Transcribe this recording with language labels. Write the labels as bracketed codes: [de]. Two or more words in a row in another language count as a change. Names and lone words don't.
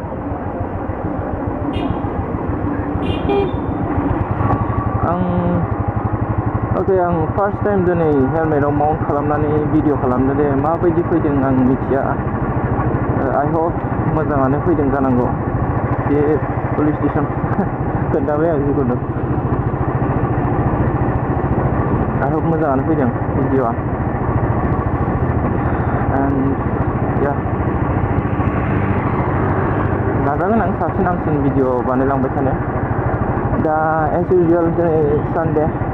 [brx] आं फार्स्ट टाइम दिनै हेलमेटाव माउन्ट खालामनानै भिडिअ खालामदों दे माबायदि फैदों आं मिथिया [en] I hope [brx] मोजाङानो फैदों जानांगौ बे पुलिस स्टेसन खोन्थाबाय आं जिखुनु [en] I hope [brx] मोजाङानो फैदों भिडिअआ [en] and yeah [brx] नाजागोन आं साबसिन भिडिअ बानायलांबाय थानो दा [en] as usual [brx] दिनै Sunday